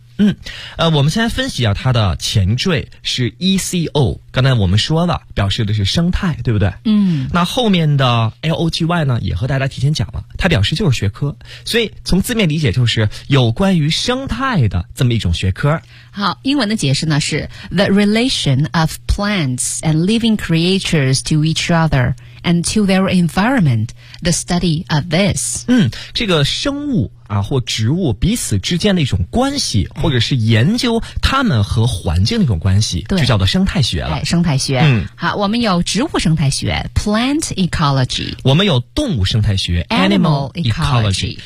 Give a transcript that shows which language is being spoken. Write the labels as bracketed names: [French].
[Chinese] 嗯，我们先来分析一下它的前缀是 ECO， 刚才我们说了表示的是生态，对不对？嗯，那后面的 LOGY 呢也和大家提前讲了，它表示就是学科，所以从字面理解就是有关于生态的这么一种学科。好，英文的解释呢是 [English] The relation of plants and living creatures to each other and to their environment, the study of this。 [Chinese] 嗯，这个生物啊，或植物彼此之间的一种关系，或者是研究它们和环境的一种关系，对，就叫做生态学了。哎，生态学。嗯，好，我们有植物生态学 plant ecology，我们有动物生态学 [English] animal ecology，